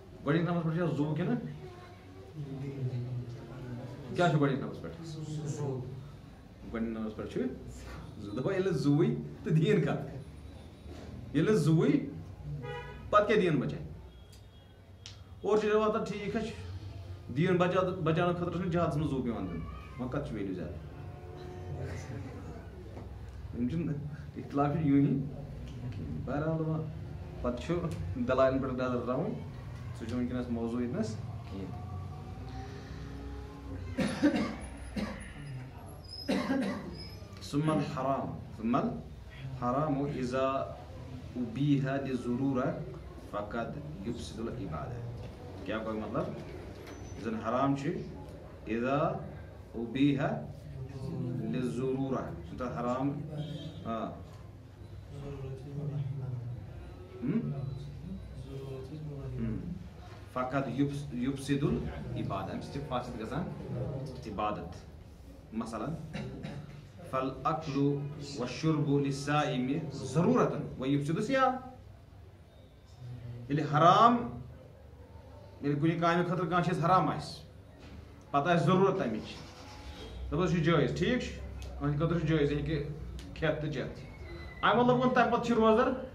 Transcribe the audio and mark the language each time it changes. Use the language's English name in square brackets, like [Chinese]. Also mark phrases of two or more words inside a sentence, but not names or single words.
[Kashmiri] پٮ۪ٹھ چھا زُو کِنہٕ کیا چھُ گۄڈنِکۍ نمبرَس پٮ۪ٹھ گۄڈنِکۍ نمبرَس پٮ۪ٹھ چھُ دَپان ییٚلہِ نہٕ زُوٕے تہٕ دیٖن کَتھ ییٚلہِ نہٕ زُوٕے پَتہٕ کیٛاہ دیٖن بَچاے اورٕ چھِ واتان ٹھیٖک حظ چھُ دیٖن بَچاونہٕ خٲطرٕ چھُنہٕ جہادَس منٛز زُو پیٚوان دیُن وۄنۍ کَتھ چھُ ویلیوٗ زیادٕ یِم چھِنہٕ اختلاف چھُ یوٗنی بہرحال وۄنۍ پَتہٕ چھُ دلایلَن پٮ۪ٹھ نظر ترٛاوُن سُہ چھُ وٕنکٮ۪نَس موضوٗع ییٚتنَس کِہیٖنۍ [Arabic] ثم الحرام اذا ابیح للضرورہ فقد یفسد العبادہ [Urdu] کیا کوئی مطلب [Kashmiri] زن حرام چھُ [Arabic] اذا ابیح للضرورہ حرام فقد یفسد العبادہ [Kashmiri] امہِ سۭتۍ چھِ فاسد گژھان عبادت مثلاً [Arabic] فالاکل والشرب للصائم ضرورۃ ویفسد الصیام [Kashmiri] ییٚلہِ حرام ییٚلہِ کُنہِ کامہِ خٲطرٕ کانٛہہ چیٖز حرام آسہِ پتہٕ آسہِ ضروٗرت تَمِچ دَپان چھُ جٲیز ٹھیٖک چھُ کٲنٛسہِ خٲطرٕ چھُ جٲیز یہِ ہیٚکہِ کھٮ۪تھ تہٕ چٮ۪تھ اَمہِ مطلب گوٚو تَمہِ پتہٕ چھُ روزدر